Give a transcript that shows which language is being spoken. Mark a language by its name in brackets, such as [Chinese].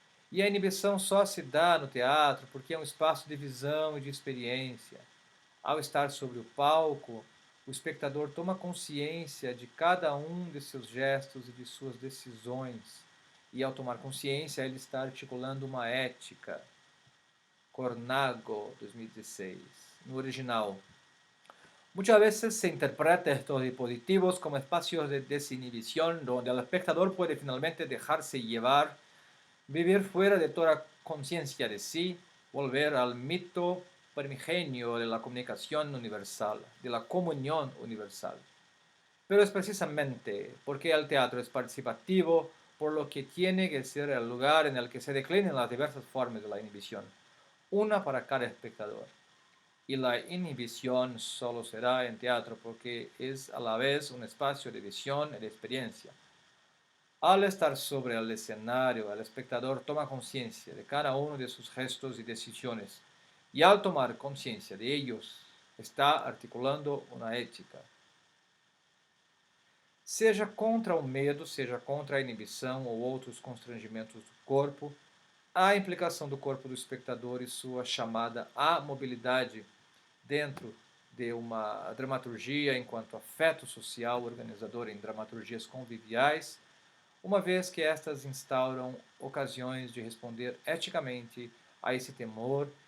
[Portuguese] E a inibição só se dá no teatro porque é um espaço de visão e de experiência. Ao estar sobre o palco, o espectador toma consciência de cada um de seus gestos e de suas decisões. E ao tomar consciência, ele está articulando uma ética. Cornago, 2016. No original. [Spanish] Muchas veces se interpreta estos dispositivos como espacios de desinhibición donde el espectador puede finalmente dejarse llevar, vivir fuera de toda conciencia de sí, volver al mito primigenio de la comunicación universal, de la comunión universal. Pero es precisamente porque el teatro es participativo, por lo que tiene que ser el lugar en el que se declinen las diversas formas de la inhibición, una para cada espectador. Y la inhibición solo será en teatro porque es a la vez un espacio de visión y de experiencia. Al estar sobre el escenario, el espectador toma conciencia de cada uno de sus gestos y decisiones, y al tomar conciencia de ellos, está articulando una ética. [Portuguese] Seja contra o medo, seja contra a inibição ou outros constrangimentos do corpo, a implicação do corpo do espectador e sua chamada à mobilidade dentro de uma dramaturgia enquanto afeto social organizador em dramaturgias conviviais, uma vez que estas instauram ocasiões de responder eticamente a esse temor